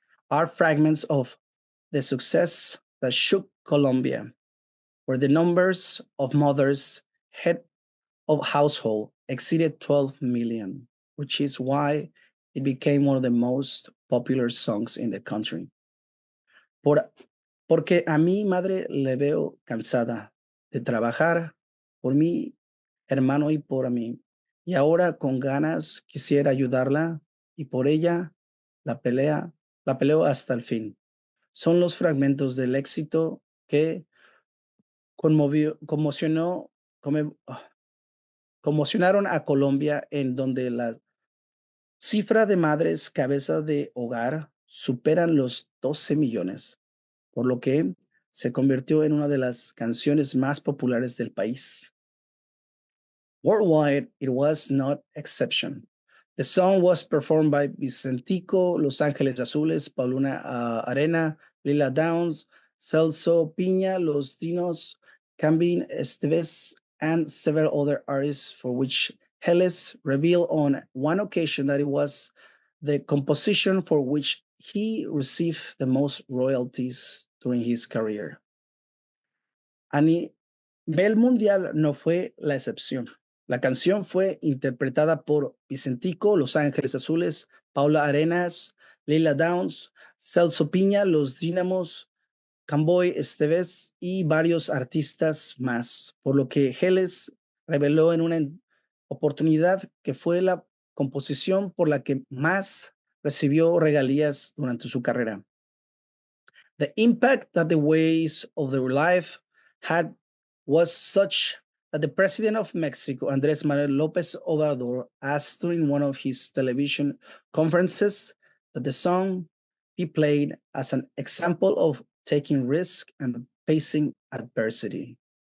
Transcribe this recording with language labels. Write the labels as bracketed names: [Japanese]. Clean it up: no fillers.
[English] Are fragments of the success that shook Colombia, where the numbers of mothers, head of household, exceeded 12 million, which is why it became one of the most popular songs in the country. [Spanish] Porque a mi madre le veo cansada de trabajar por mi hermano y por mí. Y ahora con ganas quisiera ayudarla y por ella la peleo hasta el fin. Son los fragmentos del éxito que conmocionó, conmocionaron a Colombia, en donde la cifra de madres cabezas de hogar superan los 12 millones, por lo que se convirtió en una de las canciones más populares del país. [English] Worldwide, it was not exception. The song was performed by Vicentico, Los Ángeles Azules, Paulina Arena, Lila Downs, Celso Piña, Los Dinos, Cambin Esteves, and several other artists, for which Heles revealed on one occasion that it was the composition for which he received the most royalties during his career. [Spanish] A nivel mundial no fue la excepción. La canción fue interpretada por Vicentico, Los Ángeles Azules, Paula Arenas, Lila Downs, Celso Piña, Los Dínamos, Camboy Esteves y varios artistas más, por lo que Geles reveló en una oportunidad que fue la composición por la que más recibió regalías durante su carrera. [English] The impact that the ways of their life had was such that the president of Mexico, Andrés Manuel López Obrador, asked during one of his television conferences that the song be played as an example of taking risk and facing adversity.